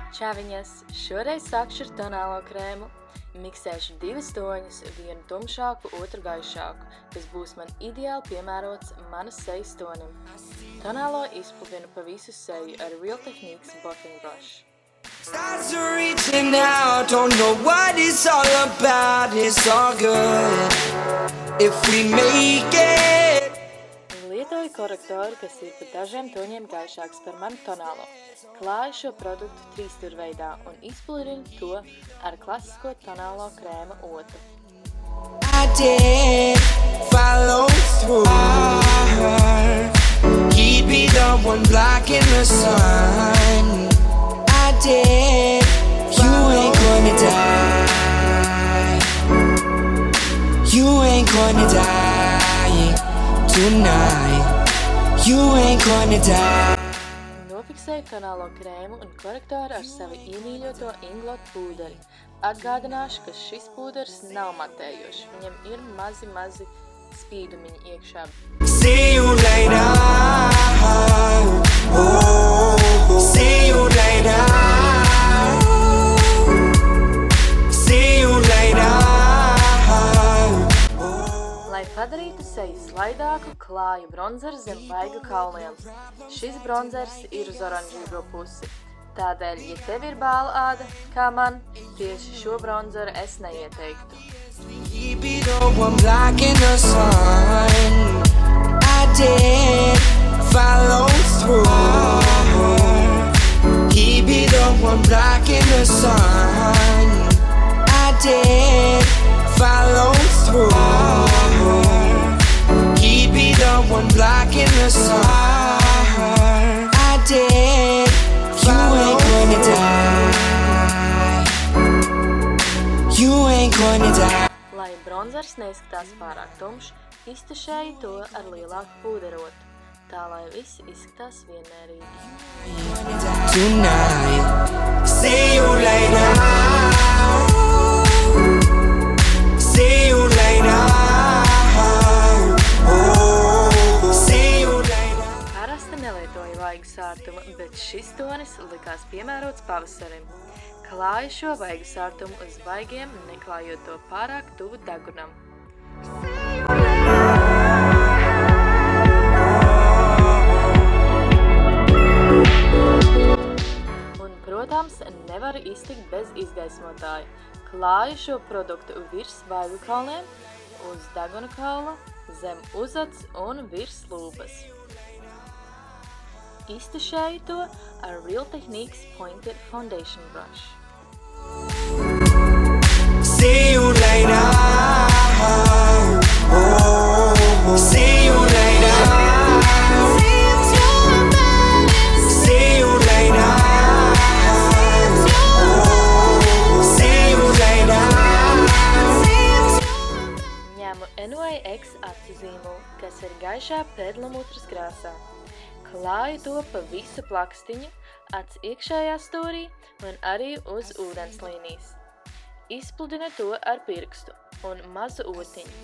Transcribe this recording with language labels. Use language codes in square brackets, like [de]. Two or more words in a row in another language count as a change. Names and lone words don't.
[lv] Nāviņas! Šoreiz sākšu ar tonālo krēmu. Miksēšu 2 toņus, vienu tumšāku, otru gaišāku, kas būs man ideāli piemērots manas sejas tonim. Tonālo izpludinu pa visu seju ar Real Techniques Buffing Brush. [en] Stars are reaching out, don't know what it's all about, it's all good if we make it. [lv] Lietoju korektoru, kas ir pa dažiem toņiem gaišāks par manu tonālo. Klāju šo produktu 3-stūra veidā un izpludinu to ar klasisko tonālo krēma otu. [en] I did follow through. He'd be the one blocking the sun. I did. You ain't gonna die. You ain't gonna die tonight. You ain't gonna die. [lv] Nofiksēju tonālo krēmu un korektoru ar savu iemīļoto Inglot pūderi. Atgādināšu, ka šis pūderis nav matējošs. Viņam ir mazi spīdumiņi iekšā. [en] See you later. Oh, see you later. See you later. [lv] Lai padarītu seju slaidāku, klāju bronzeru zem vaigu kauliem. Šis bronzers ir uz oranžīgo pusi. Tādēļ, ja tev ir bāla āda, kā man, tieši šo bronzeru es neieteiktu. [en] He'd be the one blocking the sun. I did follow through. He'd be the one blocking the sun. I did follow through. He'd be the one blocking the sun. I did. You ain't gonna die. You ain't gonna die. [lv] Lai bronzers neizskatās pārāk tumšs, iztušēju to ar lielāku pūderotu, tā lai viss izskatās vienmērīgi. [en] Tonight, see you later. See you later. Oh, see you later. [lv] Parasti nelietoju vaigu sārtumu, bet šis tonis likās piemērots pavasarim. Klāju šo vaigu sārtumu uz vaigiem, neklājot to pārāk tuvu degunam. Un, protams, nevaru iztikt bez izgaismotāja. Klāju šo produktu virs vaigu kauliem, uz deguna kaula, zem uzads un virs lūpas. Iztušēju to ar Real Techniques Pointed Foundation Brush. [en] See you later. Oh, see you later. See you later. Oh, see you later. [lv] Ņemu NYX acu zīmolu, kas ir gaišā perlamutras krāsā. Klāju to pa visu plakstiņu, acs iekšējā stūrī un arī uz ūdenslīnijas. Izpludinu to ar pirkstu un mazu otiņu.